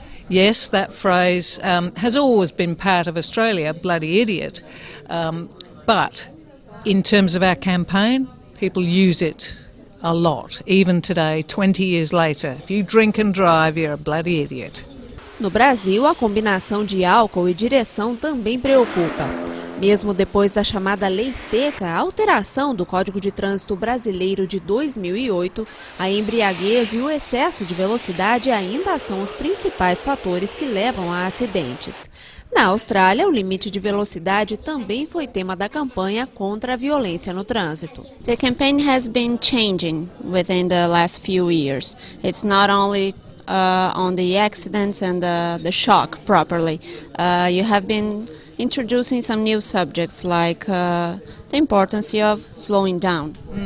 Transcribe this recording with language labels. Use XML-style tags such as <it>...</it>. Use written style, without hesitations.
<en>Yes, that phrase has always been part of Australia, bloody idiot. But in terms of our campaign, people use it a lot, even today, 20 years later. If you drink and drive, you're a bloody idiot.</en> <pt>No Brasil, a combinação de álcool e direção também preocupa. Mesmo depois da chamada Lei Seca, a alteração do Código de Trânsito Brasileiro de 2008, a embriaguez e o excesso de velocidade ainda são os principais fatores que levam a acidentes. Na Austrália, o limite de velocidade também foi tema da campanha contra a violência no trânsito.</pt> <en>The campaign has been changing within the last few years. It's not only on the accidents and the shock properly. You have been introducing some new subjects like the importance of slowing down.</en>